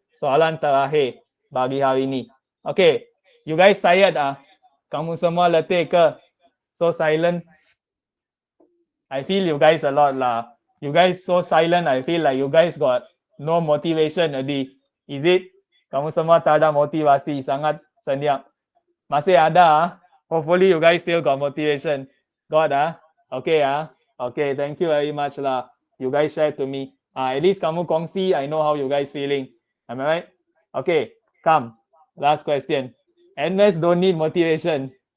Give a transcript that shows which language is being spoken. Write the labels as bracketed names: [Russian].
[Malay] Soalan terakhir bagi hari ini. [English] Okay, you guys tired [Malay] Kamu semua letih ke? [English] So silent. I feel you guys a lot lah. You guys so silent, I feel like you guys got no motivation already. Is it? [Malay] Kamu semua tak ada motivasi, sangat senyap. Masih ada [English] Hopefully you guys still got motivation. Got Okay Okay, thank you very much lah. You guys share to me. At least [Malay] kamu kongsi, [English] I know how you guys feeling. Am I right? Okay, come. Last question. NS don't need motivation.